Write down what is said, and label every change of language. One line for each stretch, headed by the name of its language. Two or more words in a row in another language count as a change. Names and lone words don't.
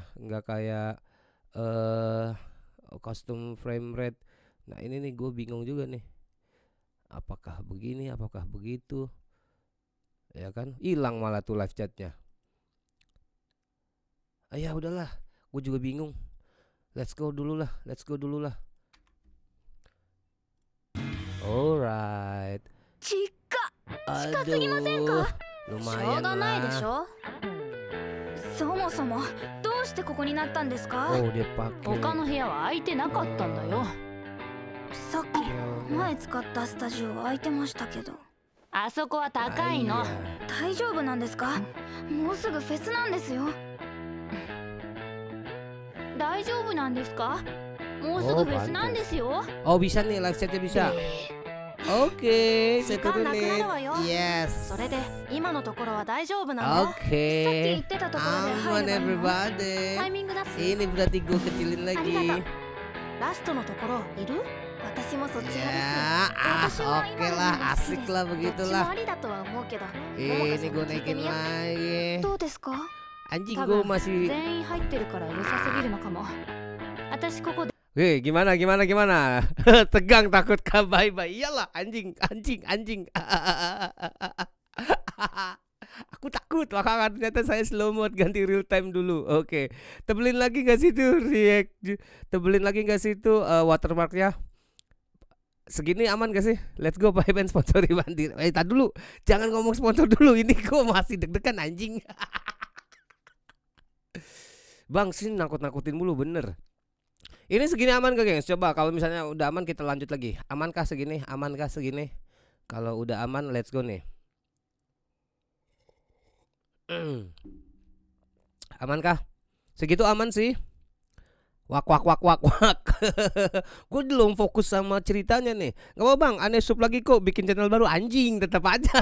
Indonesian: Nggak kayak
English: custom frame rate.
Indonesian: Nah ini nih gue bingung juga nih. Apakah begini apakah begitu. Ya kan hilang malah tuh live chatnya. Ya udahlah gue juga bingung.
English: Let's go
Indonesian: dulu lah.
English: Alright.
Indonesian: Aduh lumayan lah.
Japanese: そもそもどうしてここになったんですか？
Indonesian: Oh dia pakai
Japanese: 他の部屋は空いてなかったんだよ。 さっき前使ったスタジオ空いてましたけど。あそこは高いの。大丈夫なんですか？もうすぐフェスなんですよ。大丈夫なんですか？もうすぐフェスなんですよ。
Indonesian: Oh bisa nih live chatnya bisa. Oke, saya
Japanese: 時間なくな
Indonesian: turunin.
Japanese: るわよ。
English: Yes.
Japanese: それで今のところは大丈夫なの。
Indonesian: Oke.
Japanese: 言ってたところで
Indonesian: Aman
Japanese: 入ればいいの？
English: everybody.
Japanese: タイミングだし。
Indonesian: Ini berarti gue kecilin
Japanese: ありが
Indonesian: lagi.
Japanese: とう。ラストのところいる？私もそっち
Indonesian: Ya,
Japanese: 派です。私は
Indonesian: oke
Japanese: 今の
Indonesian: lah,
Japanese: 方が好きです。
Indonesian: asik lah
Japanese: どっち
Indonesian: begitulah.
Japanese: もありだとは思うけど。
Indonesian: Ini gue naikin lagi.
Japanese: どうですか？
Indonesian: Anjing
Japanese: 多
Indonesian: gue
Japanese: 分
Indonesian: masih.
Japanese: 全員入ってるからうるさすぎるのかも。私ここで
Indonesian: Gimana tegang takut
English: bye bye.
Indonesian: Iyalah anjing. Aku takut bakalan ternyata saya
English: slow mode
Indonesian: ganti
English: real time
Indonesian: dulu. Oke. Tebelin lagi gak sih tuh react? Tebelin lagi gak sih tuh watermarknya? Segini aman gak sih?
English: Let's go bye bye
Indonesian: sponsori Bandir. Tar dulu. Jangan ngomong sponsor dulu. Ini gue masih deg-degan anjing. Bang, sini nakut-nakutin mulu bener. Ini segini aman gak gengs? Coba kalau misalnya udah aman kita lanjut lagi. Amankah segini? Amankah segini? Kalau udah aman
English: let's go
Indonesian: nih. Amankah? Segitu aman sih. Wak. Gue belum fokus sama ceritanya nih. Gak apa bang, aneh sub lagi kok bikin channel baru anjing tetap aja.